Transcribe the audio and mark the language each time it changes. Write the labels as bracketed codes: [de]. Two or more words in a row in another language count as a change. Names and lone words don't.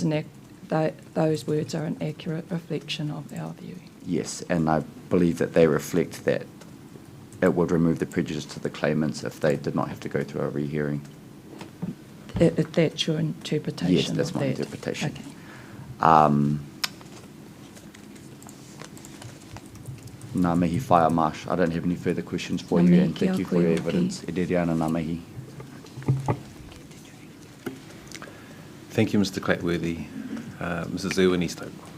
[en] is those words are an accurate reflection of our view. Yes, and I believe that they reflect that it would remove the prejudice to the claimants if they did not have to go through a rehearing. That's your interpretation. Yes, that's of my that. interpretation. Okay. [mi] Ngā mihi whaia Marsh. [en] I don't have any further questions for [mi] Ngā [en] you, [mi] mihi [en] and [mi] kia [en] thank you for [mi] koe [en] your [mi] hoki. evidence. E rere ana ngā mihi. [en] Thank you, Mr. Clatworthy. Mrs. Irwin Easthope.